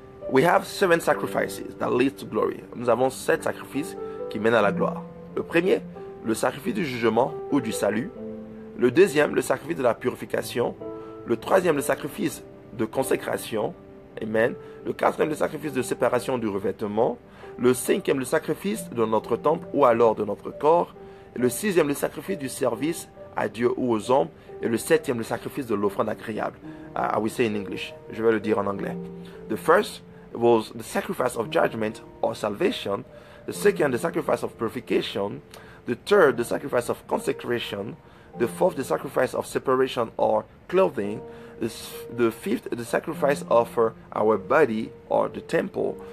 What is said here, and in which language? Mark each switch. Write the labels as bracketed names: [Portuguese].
[English] We have 7 sacrifices that lead to glory. [French] Nous avons 7 sacrifices qui mènent à la gloire. Le premier, le sacrifice du jugement ou du salut. Le deuxième, le sacrifice de la purification. Le troisième, le sacrifice de consécration. Amen. Le quatrième, le sacrifice de séparation du revêtement. Le cinquième, le sacrifice de notre temple ou alors de notre corps. Et le sixième, le sacrifice du service à Dieu ou aux hommes. Et le septième, le sacrifice de l'offrande agréable. [English] I will say in English. [French] Je vais le dire en anglais. [English] The first was the sacrifice of judgment or salvation. The second, the sacrifice of purification. The third, the sacrifice of consecration. The fourth, the sacrifice of separation or clothing. The fifth, the sacrifice of our body or the temple.